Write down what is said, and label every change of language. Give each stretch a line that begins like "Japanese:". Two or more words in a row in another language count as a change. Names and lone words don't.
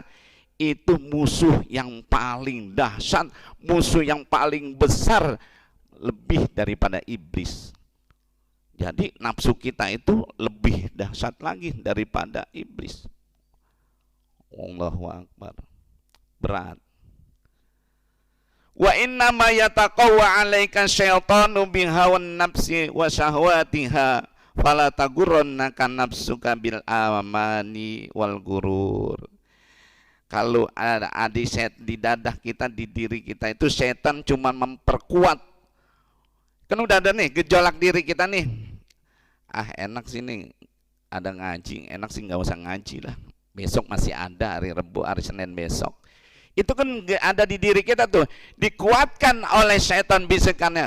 Indonesian: Itu musuh yang paling dahsyat, musuh yang paling besar, lebih daripada iblis. Jadi nafsu kita itu lebih dahsyat lagi daripada iblis.
Arabic: الله أكبر. Berat. وإنما يتقوى عليك الشيطان بهوى النفس وشهواتها فلا تغرنك نفسك بالأماني والغرور.
Indonesian: Kalau ada set di dadah kita, di diri kita itu setan cuma memperkuat. Kan udah ada nih gejolak diri kita nih. Ah enak sih nih ada ngaji, enak sih nggak usah ngaji lah. Besok masih ada hari Rabu, hari Senin besok. Itu kan ada di diri kita tuh, dikuatkan oleh setan bisikannya.